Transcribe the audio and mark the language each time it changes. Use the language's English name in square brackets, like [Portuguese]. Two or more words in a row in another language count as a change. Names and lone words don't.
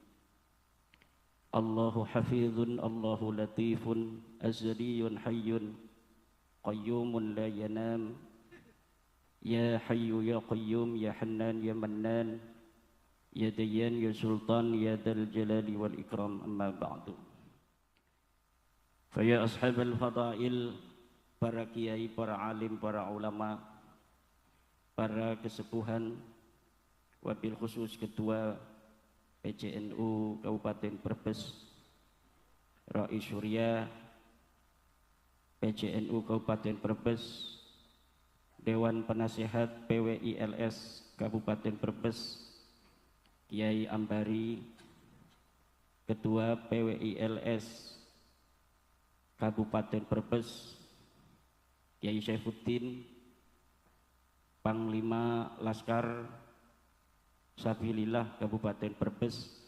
[Arabic] الله حفيظ، الله لطيف، أزلي حي، قيوم لا ينام. يا حي يا قيوم، يا حنان يا منان، يا ديان يا سلطان، يا ذا الجلال والإكرام، أما بعد. فيا أصحاب الفضائل, [Indonesian] para kiai, para alim, para ulama, para kesepuhan, [Arabic] وبالخصوص [Indonesian] ketua PCNU Kabupaten Brebes, Rais Surya PCNU Kabupaten Brebes, Dewan Penasehat PWILS Kabupaten Brebes, Kiai Ambari, Ketua PWILS Kabupaten Brebes, Kiai Syaifuddin, Panglima Laskar Sabilillah Kabupaten Brebes,